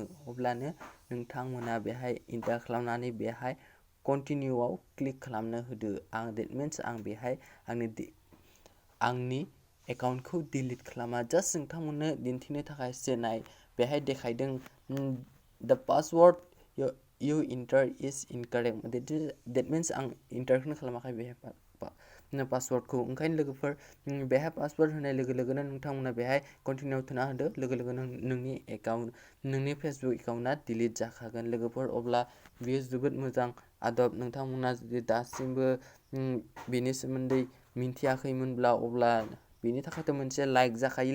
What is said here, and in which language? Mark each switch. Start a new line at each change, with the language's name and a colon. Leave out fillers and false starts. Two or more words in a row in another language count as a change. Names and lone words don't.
Bodo: अब्लानो नोंथांमोना बेहाय इन्टार खालामनानै बेहाय कन्टिनिउआव क्लिक खालामनो होदो।
English: that means
Bodo: आं बेहाय आंनि एकाउन्टखौ डिलीट खालामा। जास्ट नोंथांमोननो दिन्थिनो थाखायसो नाय बेहाय देखायदों
English: the password you enter is incorrect. That means
Bodo: आं इन्टारखौनो खालामाखै बेहाय पासवर्डखौ। ओंखायनो लोगोफोर बेहाय पासवर्ड होनाय लोगो लोगोनो नोंथांमोना बेहाय कन्टिनिउआव थुना होदो। लोगो लोगोनो नोंनि फेसबुक एकाउन्टआ डिलीट जाखागोन। लोगोफोर अब्ला बेयो जोबोद मोजां आदब। नोंथांमोना जुदि दासिमबो बेनि सोमोन्दै मिन्थियाखैमोनब्ला अब्ला बेनि थाखायथ' मोनसे लाइक जाखायो।